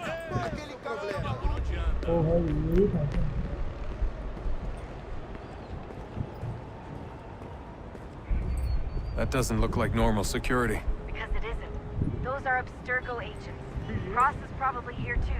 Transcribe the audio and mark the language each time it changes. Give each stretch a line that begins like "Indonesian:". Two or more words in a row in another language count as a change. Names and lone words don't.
Portuguese: Aquele problema. Por onde anda?
Hindi: ओ भाई यही था क्या?
English: That doesn't look like normal security. Because it isn't. Those are Abstergo agents. Cross is probably here too.